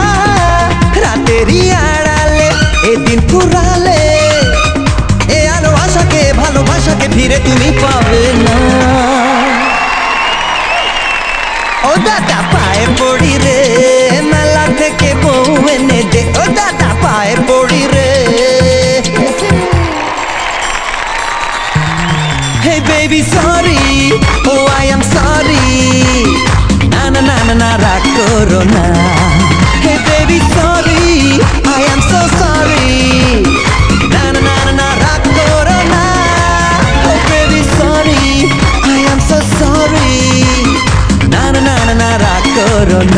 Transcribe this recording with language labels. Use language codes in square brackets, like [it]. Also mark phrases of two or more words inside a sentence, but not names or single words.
[bn] রাতেরই আড়ালে এদিন ফুরালে এ আলো আশাকে ভালোবাসাকে ফিরে তুমি পাবে না। ও দাদা পায়ে পড়ি রে, মেলা থেকে বউ এনে দে। ও দাদা পায়ে পড়ি রে। [en] Hey baby sorry, oh I am sorry, na na na na na [bn] রাগ করো না। [en] Hey baby sorry, I am so sorry, na na na na na [bn] রাগ করো না। [en] Oh baby sorry, I am so sorry, na na na na na [bn] রাগ করো না।